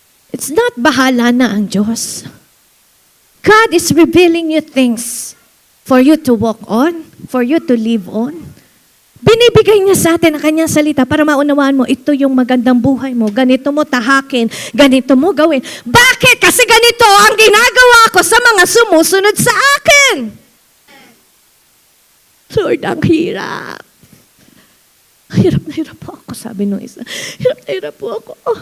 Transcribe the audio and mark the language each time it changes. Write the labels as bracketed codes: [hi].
[en] It's not [tl] bahala na ang Diyos. [en] God is revealing you things for you to walk on, for you to live on. [tl] Binibigay niya sa atin ang kanyang salita para maunawaan mo, ito yung magandang buhay mo, ganito mo tahakin, ganito mo gawin. Bakit? Kasi ganito ang ginagawa ko sa mga sumusunod sa akin. Lord, ang hirap. Hirap na hirap po ako, sabi nung isa. Hirap na hirap po ako.